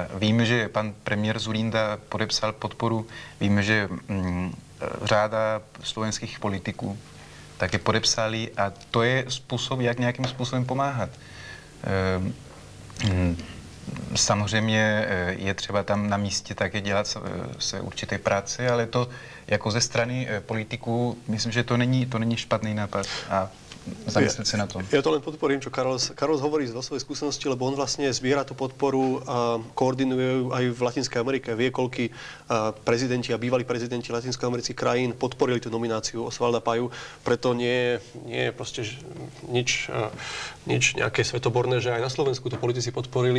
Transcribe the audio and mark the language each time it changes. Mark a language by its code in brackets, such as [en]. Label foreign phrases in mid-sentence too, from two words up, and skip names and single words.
[cs] Víme, že pan premiér Zurinda podepsal podporu, víme, že řada slovenských politiků také podepsali a to je způsob, jak nějakým způsobem pomáhat. Samozřejmě je třeba tam na místě také dělat se určité práce, ale to jako ze strany politiků, myslím, že to není špatný nápad. [sk] A zamyslieť sa na tom. Ja to len podporím, čo Carlos hovorí zo svojej skúsenosti, lebo on vlastne zbiera tú podporu a koordinuje aj v Latinskej Amerike. Vie, koľkí prezidenti a bývalí prezidenti latinskoamerických krajín podporili tú nomináciu Osvalda Paju. Preto nie je proste nič nejaké svetoborné, že aj na Slovensku to politici podporili.